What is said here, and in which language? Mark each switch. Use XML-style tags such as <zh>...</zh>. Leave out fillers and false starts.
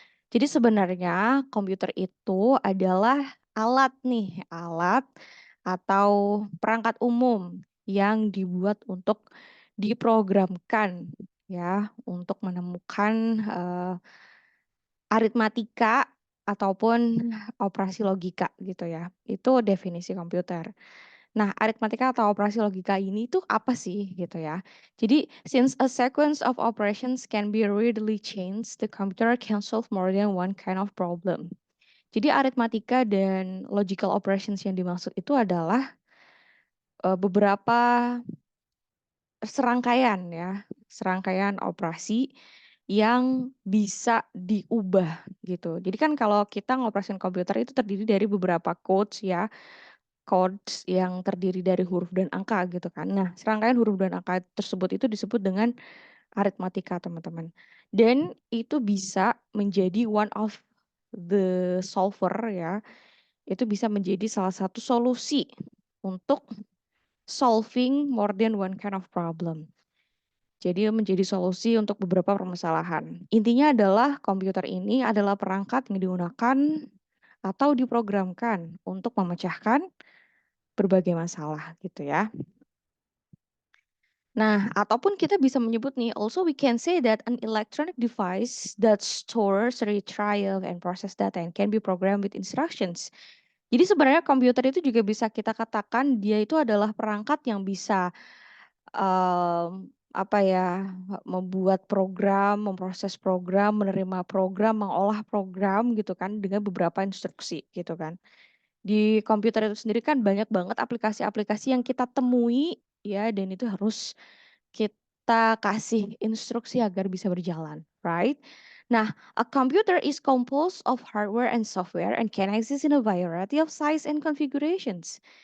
<id>Jadi sebenarnya komputer itu adalah alat nih, alat atau perangkat umum yang dibuat untuk diprogramkan ya, untuk menemukan aritmatika ataupun operasi logika gitu ya. Itu definisi komputer. Nah, aritmatika atau operasi logika ini tuh apa sih gitu ya. Jadi,</id> <en>since a sequence of operations can be readily changed, the computer can solve more than one kind of problem.</en> <id>Jadi, aritmatika dan logical operations yang dimaksud itu adalah beberapa serangkaian ya, serangkaian operasi yang bisa diubah gitu. Jadi kan kalau kita ngoperasin komputer itu terdiri dari beberapa codes ya, codes yang terdiri dari huruf dan angka gitu kan. Nah, serangkaian huruf dan angka tersebut itu disebut dengan aritmatika, teman-teman. Dan itu bisa menjadi</id> <en>one of the solver</en> <id>ya. Itu bisa menjadi salah satu solusi untuk</id> <en>solving more than one kind of problem.</en> <id>Jadi menjadi solusi untuk beberapa permasalahan. Intinya adalah komputer ini adalah perangkat yang digunakan atau diprogramkan untuk memecahkan berbagai masalah gitu ya. Nah, ataupun kita bisa menyebut nih,</id> <en>also we can say that an electronic device that stores, retrieve, and process data and can be programmed with instructions.</en> <id>Jadi sebenarnya komputer itu juga bisa kita katakan dia itu adalah perangkat yang bisa apa ya, membuat program, memproses program, menerima program, mengolah program gitu kan dengan beberapa instruksi gitu kan. Di komputer itu sendiri kan banyak banget aplikasi-aplikasi yang kita temui ya, dan itu harus kita kasih instruksi agar bisa berjalan,</id> <en>right? Nah, a computer is composed of hardware and software and can exist in a variety of size and configurations.</en>